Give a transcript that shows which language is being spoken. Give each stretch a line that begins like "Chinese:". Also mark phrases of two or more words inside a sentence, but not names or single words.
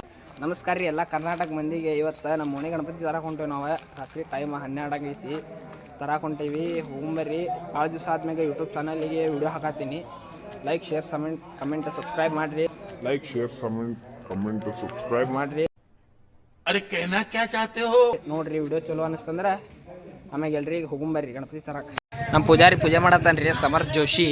Kannada: ನಮಸ್ಕಾರ ರೀ ಎಲ್ಲ ಕರ್ನಾಟಕ ಮಂದಿಗೆ. ಇವತ್ತು ನಮ್ಮ ಓಣಿ ಗಣಪತಿ ತರಕ್ಕೆ ಹೊಂಟೇವಿ. ನಾವು ರಾತ್ರಿ ಟೈಮ್ 12 ಆಗೈತಿ, ತರಕ್ಕೆ ಹೊಂಟೇವಿ. ಹೋಗ್ಬರ್ರಿ. ಭಾಳ ದಿವಸ ಆದ್ಮೇಲೆ ಯೂಟ್ಯೂಬ್ ಚಾನಲಿಗೆ ವಿಡಿಯೋ ಹಾಕತ್ತೀನಿ.
English: like share comment subscribe ಮಾಡಿರಿ. like share comment subscribe
Kannada: ಮಾಡಿರಿ.
Hindi: अरे कहना क्या चाहते हो
Kannada: ನೋಡ್ರಿ ವಿಡಿಯೋ ಚಲೋ ಅನಿಸ್ತಂದ್ರೆ ಆಮ್ಯಾಗ ಎಲ್ರಿಗೆ ಹೋಗ್ಬರ್ರಿ ಗಣಪತಿ ತರಕ್ಕೆ. ನಮ್ಮ ಪೂಜಾರಿ ಪೂಜೆ ಮಾಡತ್ತಾನ ರೀ, ಸಮರ್ಥ್ ಜೋಶಿ.